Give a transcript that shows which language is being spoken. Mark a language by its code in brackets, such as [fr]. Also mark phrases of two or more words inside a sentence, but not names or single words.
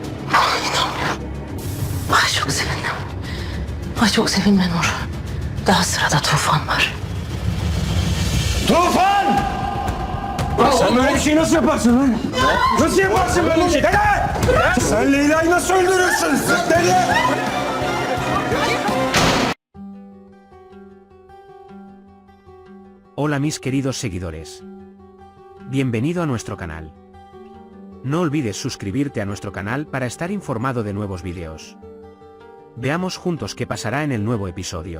[tr] Ay çok sevindim. Ay çok sevinme Nur. Daha sırada Tufan var. Tufan! Sen böyle bir şey nasıl yaparsın lan? Nasıl yaparsın böyle bir şey? Dede! Sen Leyla'yı nasıl öldürürsün? Dede! [es] Hola mis queridos seguidores. Bienvenido a nuestro canal. No olvides suscribirte a nuestro canal para estar informado de nuevos vídeos. Veamos juntos qué pasará en el nuevo episodio.